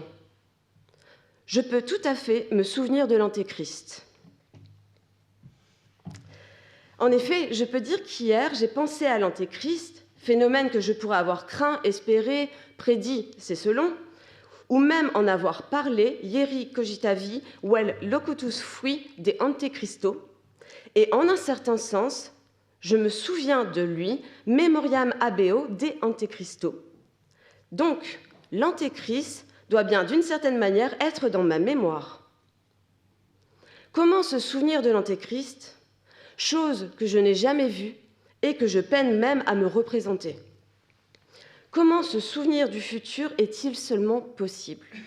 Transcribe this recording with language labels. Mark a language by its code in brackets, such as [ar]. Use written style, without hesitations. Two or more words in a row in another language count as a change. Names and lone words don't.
[fr] Je peux tout à fait me souvenir de l'Antéchrist. En effet, je peux dire qu'hier, j'ai pensé à l'Antéchrist, phénomène que je pourrais avoir craint, espéré, prédit, c'est selon, ou même en avoir parlé, [la] ieri cogitavi, vel locutus fui de Antéchristo, [fr] et en un certain sens, je me souviens de lui, [la] memoriam habeo de Antéchristo. [fr] Donc, l'Antéchrist doit bien, d'une certaine manière, être dans ma mémoire. Comment se souvenir de l'Antéchrist ? Chose que je n'ai jamais vue et que je peine même à me représenter. Comment se souvenir du futur est-il seulement possible?